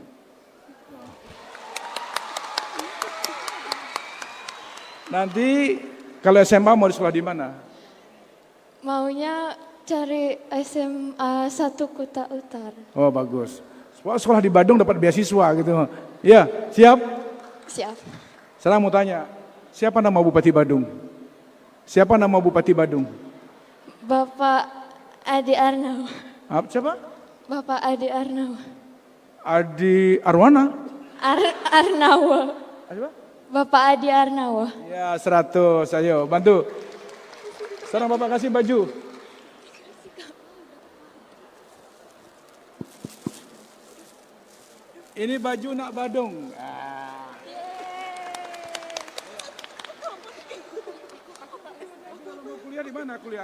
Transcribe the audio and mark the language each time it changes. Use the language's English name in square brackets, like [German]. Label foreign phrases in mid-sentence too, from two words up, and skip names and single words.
[Indonesian] Nanti kalau SMA mau di sekolah di mana? Maunya cari SMA 1 Kuta Utara. Oh bagus. Sekolah di Badung dapat beasiswa gitu. Ya, siap? Siap. Sekarang mau tanya, siapa nama Bupati Badung? Siapa nama Bupati Badung? Bapak Adi Arnawa. Siapa? Bapak Adi Arnawa. Adi Arwana? Arnawa. Siapa? Bapak Adi Arnawa. Ya 100, ayo bantu. Sekarang Bapak kasih baju. Ini baju nak Badung. Kuliah di mana kuliah?